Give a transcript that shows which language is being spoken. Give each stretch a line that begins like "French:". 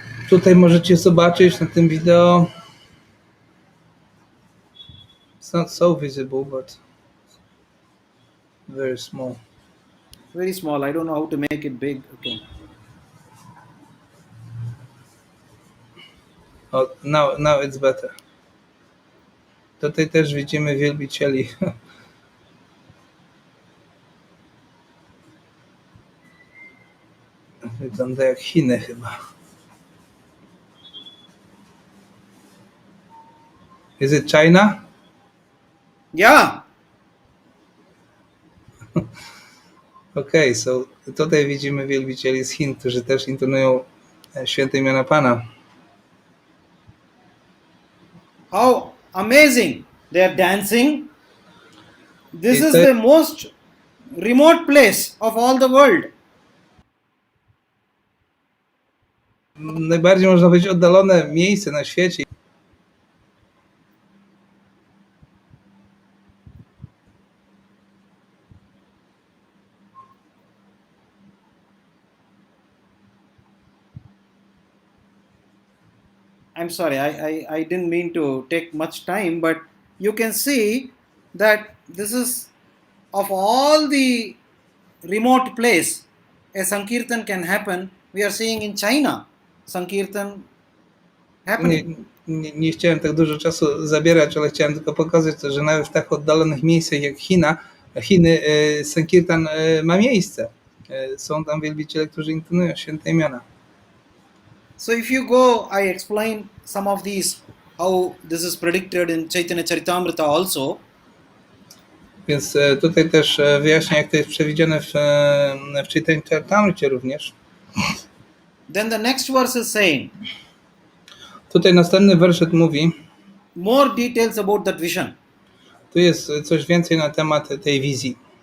Polish: Tutaj możecie zobaczyć na tym wideo.
English: It's not so visible, but very small. Very small. I don't know how to make it big. Okay. Oh, now it's better.
Polish: Tutaj też widzimy wielbicieli. Wygląda jak Chiny chyba.
English: Is it China? Yeah.
Polish: Okay, so tutaj widzimy wielbicieli z Chin, którzy też intonują święte imiona Pana.
English: How amazing! They are dancing. This is the most remote place of all the world.
Polish: Najbardziej można powiedzieć oddalone miejsce na świecie.
English: I'm sorry, I didn't mean to take much time, but you can see that this is of all the remote place a Sankirtan can happen. We are seeing in China Sankirtan happening.
Polish: Nie chciałem tak dużo czasu zabierać, ale chciałem tylko pokazać, że nawet w tak oddalonych miejscach jak Chiny, Sankirtan ma miejsce. Są tam wielbiciele, którzy intonują święte imiona.
English: So if you go, I explain some of these, how this is predicted in Chaitanya Charitamrita also.
Polish: Więc tutaj też wyjaśnię, jak to jest przewidziane w Chaitanya Charitamricie również.
English: Then the next verse is saying,
Polish: tutaj następny werset mówi,
English: more details about that vision.
Polish: Tu jest coś więcej na temat tej wizji.